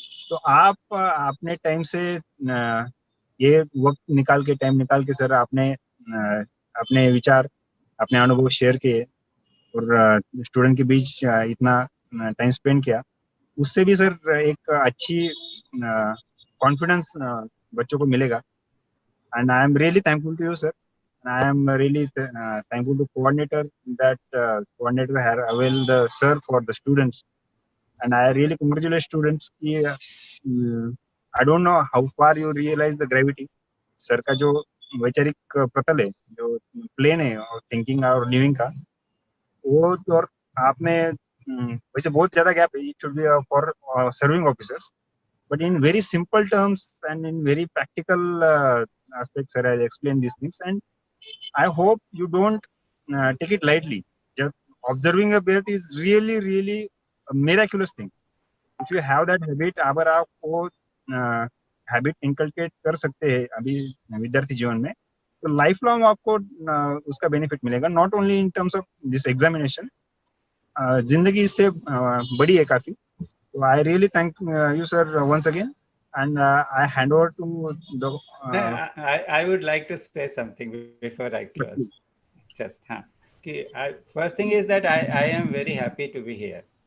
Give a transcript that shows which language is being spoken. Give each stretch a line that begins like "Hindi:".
Hindi: तो आप अपने टाइम से ये वक्त निकाल के, टाइम निकाल के सर आपने अपने विचार, अपने अनुभव शेयर किए और स्टूडेंट के बीच इतना टाइम स्पेंड किया, उससे भी सर एक अच्छी कॉन्फिडेंस बच्चों को मिलेगा।
English: and I am really thankful to you sir, and I am really thankful to coordinator that coordinator had availed sir for the students, and I really congratulate students ki I don't know how far you realize the gravity sir
Hindi: का जो वैचारिक प्रतल है, जो plane है और thinking और living का, वो तो और आपने वैसे बहुत ज्यादा गैप है,
English: It should be for serving officers, but in very simple terms and in very practical aspects sir has explained these things, and I hope you don't take it lightly. Just observing a breath is really, really a miraculous thing. If you have that habit,
Hindi: अगर आप वो habit inculcate कर सकते हैं अभी विद्यार्थी जीवन में, तो लाइफ लॉन्ग आपको उसका बेनिफिट मिलेगा,
English: Not only in terms of this examination.
Hindi: जिंदगी इससे बड़ी है काफी। तो
English: I really thank you sir once again, and I hand over to the. I would like to say something before I close. Just first thing is that I am very happy to be here.